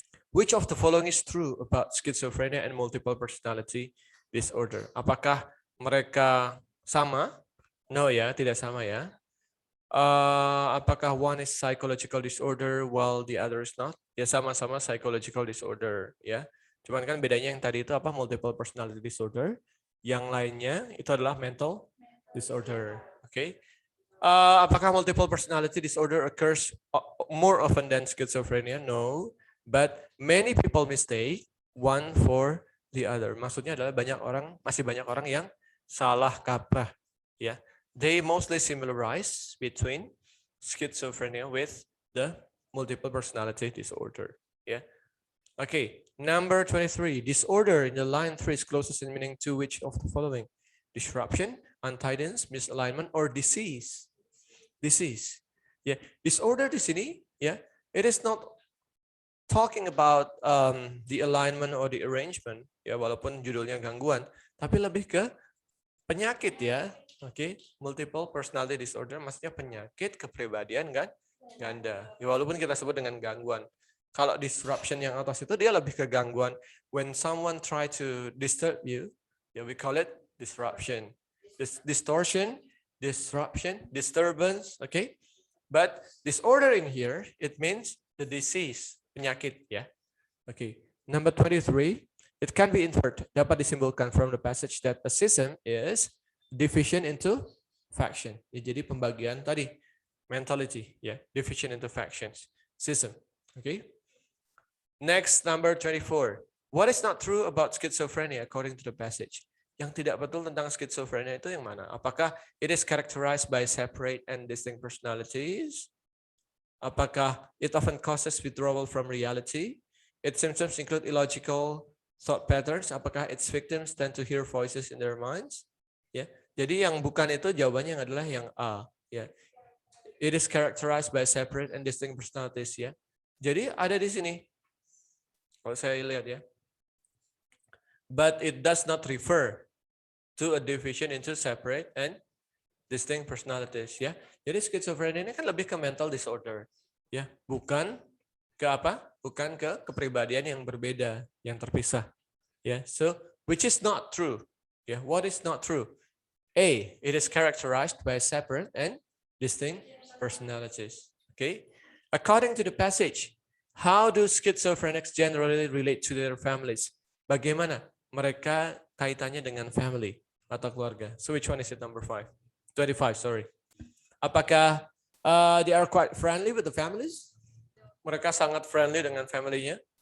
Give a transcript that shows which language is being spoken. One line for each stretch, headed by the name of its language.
English: Which of the following is true about schizophrenia and multiple personality disorder?
Indonesian: Apakah mereka sama? No ya, tidak sama ya. Apakah
English: one is psychological disorder while the other is not?
Indonesian: Ya sama-sama psychological disorder ya. Cuman kan bedanya yang tadi itu apa? Multiple personality disorder. Yang lainnya itu adalah mental disorder. Oke. Apakah
English: multiple personality disorder occurs more often than schizophrenia? No. But many people mistake one for the other.
Indonesian: Maksudnya adalah masih banyak orang yang salah kaprah ya.
English: They mostly similarize between schizophrenia with the multiple personality disorder. Yeah. Okay. Number 23. Disorder in the line 3 is closest in meaning to which of the following? Disruption, untidiness, misalignment, or disease. Disease. Yeah. Disorder
Indonesian: di sini,
English: yeah, it is not talking about the alignment or the arrangement, ya,
Indonesian: walaupun judulnya gangguan, tapi lebih ke penyakit ya. Oke, multiple personality disorder maksudnya penyakit kepribadian kan ganda. Ya, walaupun kita sebut dengan gangguan. Kalau disruption yang atas itu dia lebih ke gangguan.
English: When someone try to disturb you, ya, we call it disruption. Distortion, disruption, disturbance, okay? But disorder in here, it means the disease,
Indonesian: penyakit ya.
English: Okay. Number 23, it can be inferred,
Indonesian: dapat disimbolkan
English: from the passage that a schism is division into faction.
Indonesian: Ya, jadi pembagian tadi
English: mentality, ya, division into factions, schism. Okay. Next, number 24. What is not true about schizophrenia according to the passage?
Indonesian: Yang tidak betul tentang schizophrenia itu yang mana? Apakah
English: it is characterized by separate and distinct personalities?
Indonesian: Apakah
English: it often causes withdrawal from reality? Its symptoms include illogical thought patterns.
Indonesian: Apakah
English: its victims tend to hear voices in their minds?
Indonesian: Ya, jadi yang bukan itu jawabannya adalah yang A.
English: Ya, it is characterized by separate and distinct personalities.
Indonesian: Ya, jadi ada di sini. Kalau saya lihat ya,
English: but it does not refer to a division into separate and distinct personalities.
Indonesian: Ya, jadi schizophrenia ini kan lebih ke mental disorder. Ya, bukan ke apa? Bukan ke kepribadian yang berbeda, yang terpisah.
English: Ya, so which is not true? Ya, what is not true? A, it is characterized by separate and distinct personalities. Okay. According to the passage, how do schizophrenics generally relate to their families?
Indonesian: Bagaimana mereka kaitannya dengan family atau keluarga?
English: So which one is it? Number 25, sorry.
Indonesian: Apakah
English: they are quite friendly with the families?
Indonesian: Mereka sangat
English: friendly
Indonesian: dengan family-nya?